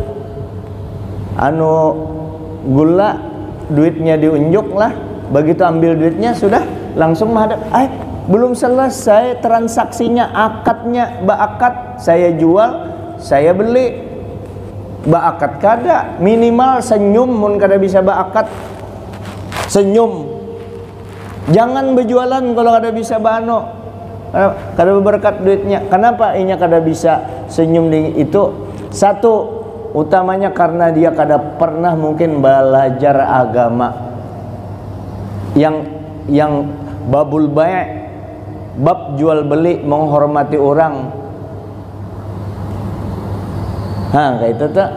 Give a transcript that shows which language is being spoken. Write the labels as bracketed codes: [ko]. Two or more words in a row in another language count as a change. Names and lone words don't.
[bjn] anu gula duitnya diunjuk lah begitu ambil duitnya sudah langsung menghadap belum selesai transaksinya akadnya akad saya jual saya beli akad kada minimal senyum mun kada bisa akad senyum. Jangan berjualan kalau kada bisa bano, kada berberkat duitnya. Kenapa inya kada bisa senyum di itu? [id] Satu, utamanya karena dia kada pernah mungkin belajar agama. Yang [ar] باب البيع', [id] bab jual beli menghormati orang. Kayak itu tuh.